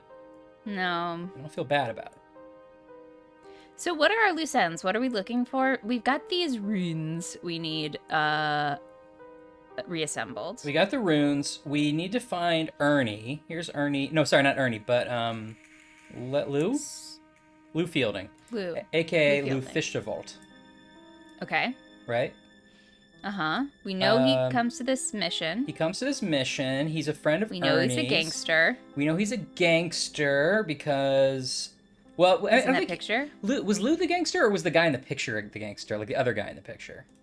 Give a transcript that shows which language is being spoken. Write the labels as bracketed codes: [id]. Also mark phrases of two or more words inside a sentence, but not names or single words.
[en] No. I don't feel bad about it. So what are our loose ends? What are we looking for? We've got these runes we need reassembled. We got the runes. We need to find Ernie. Here's Ernie. No, sorry, not Ernie, but Lou? Lou Fielding. Lou. AKA Lou Lou Fielding. Fischavolt. Okay. Right? Uh-huh. We know he comes to this mission. He comes to this mission. He's a friend of We know he's a Ernie's. gangster. We know he's a gangster because... Well, He's in that picture. Was Lou the gangster, or was the guy in the picture the gangster, like the other guy in the picture?